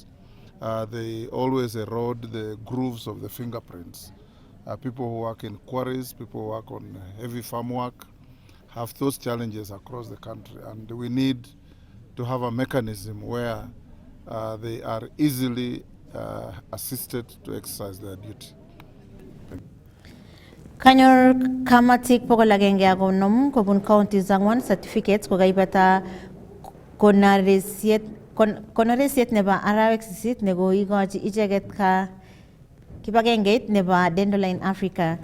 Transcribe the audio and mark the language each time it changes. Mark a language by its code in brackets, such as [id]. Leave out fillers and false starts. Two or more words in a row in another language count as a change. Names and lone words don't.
[en] They always erode the grooves of the fingerprints. People who work in quarries, people who work on heavy farm work, have those challenges across the country, and we need to have a mechanism where they are easily assisted to exercise their duty. [kln] Kanyor kamatik pokol agenge akonom kobun counties angwan certificates kokaibata konoresiet nebo arawek 8 nekoikochi icheket ka kibagengeit nebo Dandelion Africa.